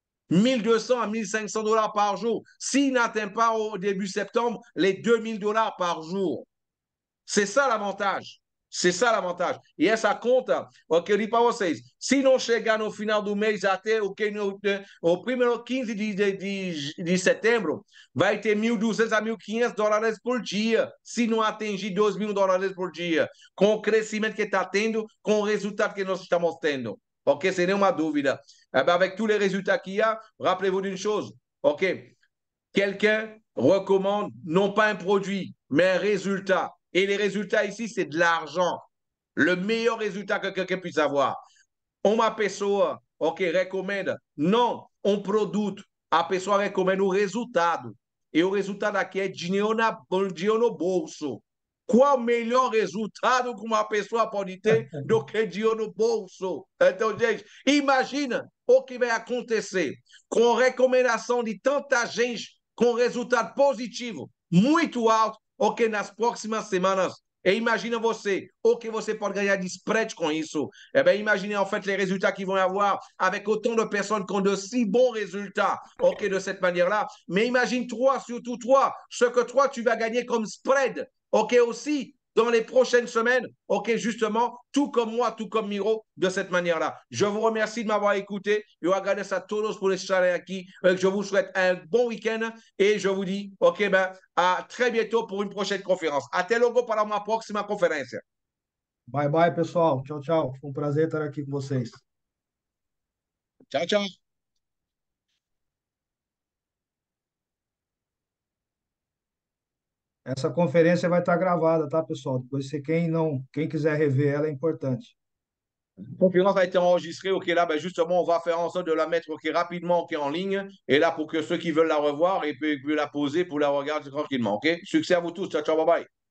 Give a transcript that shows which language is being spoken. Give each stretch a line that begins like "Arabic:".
French: 1200 à 1500 dollars par jour. S'il n'atteint pas au début septembre les 2000 dollars par jour. C'est ça l'avantage. C'est ça l'avantage.
Portuguese: E essa conta, o que eu disse para vocês, se não chegar no final do mês, até o primeiro 15 de setembro, vai ter 1.200 a 1.500 dólares por dia, se não atingir 2.000 dólares por dia, com o crescimento que está tendo, com o resultado que nós estamos tendo. Ok? Sem nenhuma dúvida.
French: Avec tous les résultats qu'il y a, rappelez-vous d'une chose. Ok? Quelqu'un recommande non pas un produit, mais un résultat. Et les résultats ici, c'est de l'argent. Le meilleur résultat que quelqu'un puisse avoir.
Portuguese: Uma pessoa, ok, recomenda. Não um produto. A pessoa recomenda o resultado. E o resultado aqui é dinheiro no bolso. Qual melhor resultado que uma pessoa pode ter do que dinheiro no bolso? Então, gente, imagina o que vai acontecer com a recomendação de tanta gente com resultado positivo, muito alto, ok, nas próximas semanas.
French: Et imaginez
Portuguese: você, o que você pode ganhar de spread com isso.
French: Eh bien, imaginez en fait les résultats qu'ils vont avoir avec autant de personnes qui ont de si bons résultats, ok, de cette manière-là. Mais imagine toi, surtout toi, ce que toi, tu vas gagner comme spread, ok, aussi, dans les prochaines semaines, ok, justement, tout comme moi, tout comme Miro, de cette manière-là. Je vous remercie de m'avoir écouté.
Spanish: Yo agradezco a todos por estar aquí.
French: Je vous souhaite un bon week-end et je vous dis, ok, ben, à très bientôt pour une prochaine conférence.
Portuguese: Até logo para uma próxima conferência. Bye, bye, pessoal. Tchau, tchau. Foi um prazer estar aqui com vocês. Tchau, tchau. Essa conferência vai estar gravada, tá, pessoal? Depois, se quem quiser rever ela, é importante.
French: La conférence a été enregistrée, ok, là, ben justement, on va faire en sorte de la mettre, ok, rapidement, ok, en ligne, et là, pour que ceux qui veulent la revoir, et puis la poser pour la regarder tranquillement, ok? Succès à vous tous, ciao, ciao, bye bye.